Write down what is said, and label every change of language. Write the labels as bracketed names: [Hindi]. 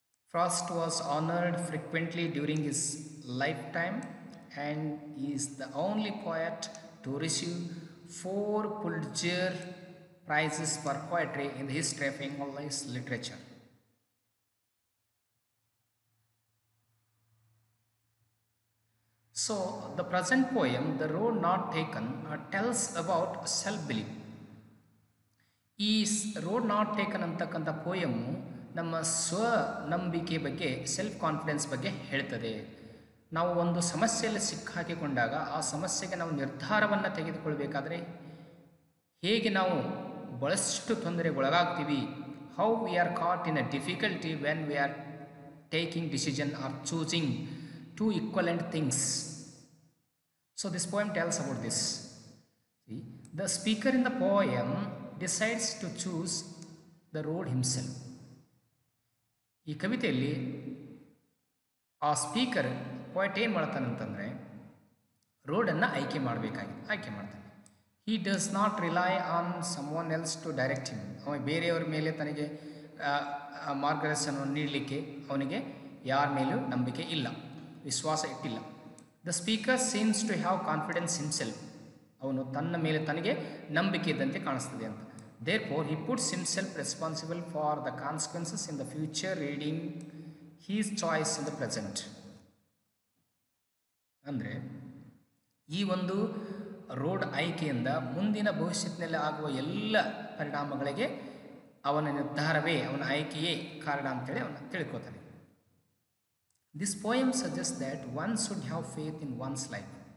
[English] Frost was honored frequently during his lifetime and is the only poet to receive 4 Pulitzer Prizes for poetry in the history of English literature. So, the present poem, The Road Not Taken, tells about self-belief. [Kannada] Is Road Not Taken ಅಂತಕ್ಕಂಥ ಪೋಯಮು ನಮ್ಮ ಸ್ವನಂಬಿಕೆ ಬಗ್ಗೆ self confidence ಬಗ್ಗೆ ಹೇಳ್ತದೆ. ನಾವು ಒಂದು ಸಮಸ್ಯೆಯಲ್ಲಿ ಸಿಕ್ಕಾಕಿಕೊಂಡಾಗ ಆ ಸಮಸ್ಯೆಗೆ ನಾವು ನಿರ್ಧಾರವನ್ನು ತೆಗೆದುಕೊಳ್ಬೇಕಾದ್ರೆ ಹೇಗೆ ನಾವು ಬಹಳಷ್ಟು ತೊಂದರೆಗೊಳಗಾಗ್ತೀವಿ, [English] How we are caught in a difficulty when we are taking decision or choosing two equivalent things. So this poem tells about this. See, the speaker in the poem decides to choose the road himself. [Kannada] ಈ ಕವಿತೆಯಲ್ಲಿ ಆ speaker point ಏನು ಮಾಡ್ತಾನಂತಂದರೆ ರೋಡನ್ನು ಆಯ್ಕೆ ಮಾಡ್ತಾನೆ. [English] He does not rely on someone else to direct him. [Kannada] ಅವ ಬೇರೆಯವ್ರ ಮೇಲೆ ತನಗೆ ಮಾರ್ಗದರ್ಶನವನ್ನು ನೀಡಲಿಕ್ಕೆ ಅವನಿಗೆ ಯಾರ ಮೇಲೂ ನಂಬಿಕೆ ಇಲ್ಲ, ವಿಶ್ವಾಸ ಇಟ್ಟಿಲ್ಲ. [English] The speaker seems to have confidence himself. [Kannada] ಅವನು ತನ್ನ ಮೇಲೆ ತನಗೆ ನಂಬಿಕೆ ಇದ್ದಂತೆ ಕಾಣಿಸ್ತದೆ ಅಂತ. [English] Therefore, he puts himself responsible for the consequences in the future, reading his choice in the present. [Kannada] ಅಂದರೆ ಈ ಒಂದು ರೋಡ್ ಆಯ್ಕೆಯಿಂದ ಮುಂದಿನ ಭವಿಷ್ಯದಲ್ಲಿ ಆಗುವ ಎಲ್ಲ ಪರಿಣಾಮಗಳಿಗೆ ಅವನ ನಿರ್ಧಾರವೇ, ಅವನ ಆಯ್ಕೆಯೇ ಕಾರಣ ಅಂತೇಳಿ ಅವನು ತಿಳ್ಕೊತಾನೆ. [English] This poem suggest that one should have faith in one's life.